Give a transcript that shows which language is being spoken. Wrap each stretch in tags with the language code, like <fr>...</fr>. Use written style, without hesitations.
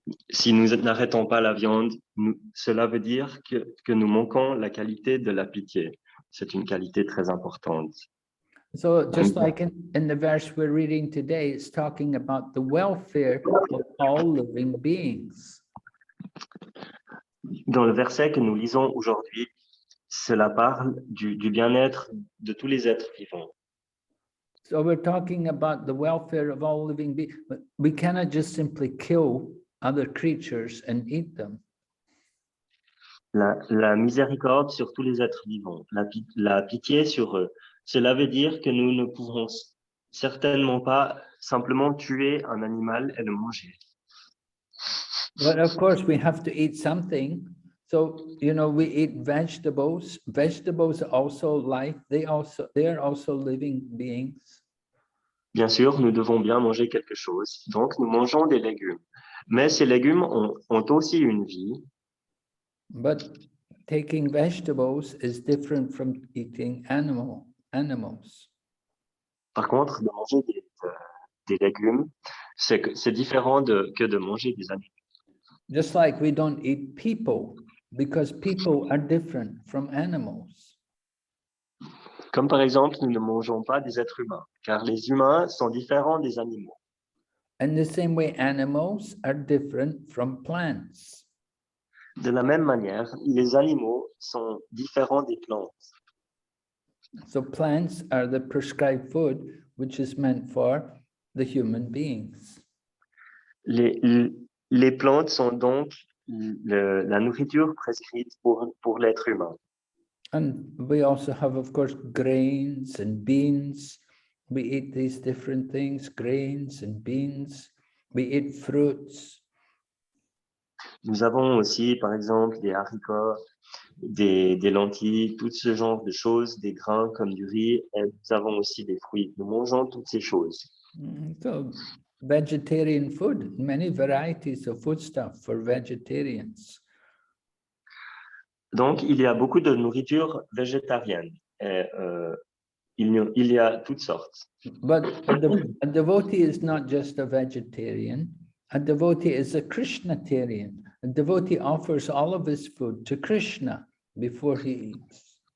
<fr>Si nous n'arrêtons pas la viande, cela veut dire que nous manquons la qualité de la pitié. C'est une qualité très importante.</fr> <en>So just like in the verse we're reading today, it's talking about the welfare of all living beings.</en> <fr>Dans le verset que nous lisons aujourd'hui, cela parle du bien-être de tous les êtres vivants.</fr> <en>So we're talking about the welfare of all living beings. We cannot just simply kill other creatures and eat them.</en> <fr>La miséricorde sur tous les êtres vivants, la pitié sur eux. Cela veut dire que nous ne pouvons certainement pas simplement tuer un animal et le manger.</fr> <en>But of course, we have to eat something. So, you know, we eat vegetables. Vegetables are also life. They are also living beings.</en> <fr>Bien sûr, nous devons bien manger quelque chose. Donc, nous mangeons des légumes. Mais ces légumes ont aussi une vie.</fr> <en>But taking vegetables is different from eating animals.</en> <fr>Par contre, de manger des légumes, c'est différent que de manger des animaux.</fr> <en>Just like we don't eat people, because people are different from animals.</en> <fr>Comme par exemple, nous ne mangeons pas des êtres humains, car les humains sont différents des animaux.</fr> <en>And the same way, animals are different from plants.</en> <fr>De la même manière, les animaux sont différents des plantes.</fr> <en>So plants are the prescribed food, which is meant for the human beings.</en> <fr>Les plantes sont donc la nourriture prescrite pour l'être humain.</fr> <en>And we also have, of course, grains and beans. We eat these different things, grains and beans. We eat fruits.</en> <fr>Nous avons aussi, par exemple, des haricots, des lentilles, tout ce genre de choses, des grains comme du riz, et nous avons aussi des fruits. Nous mangeons toutes ces choses.</fr> <en>So vegetarian food, many varieties of foodstuff for vegetarians.</en> <fr>Donc, il y a beaucoup de nourriture végétarienne. Et, il y a toutes sortes.</fr> <en>But a devotee is not just a vegetarian. A devotee is a Krishnatarian. A devotee offers all of his food to Krishna before he eats.</en>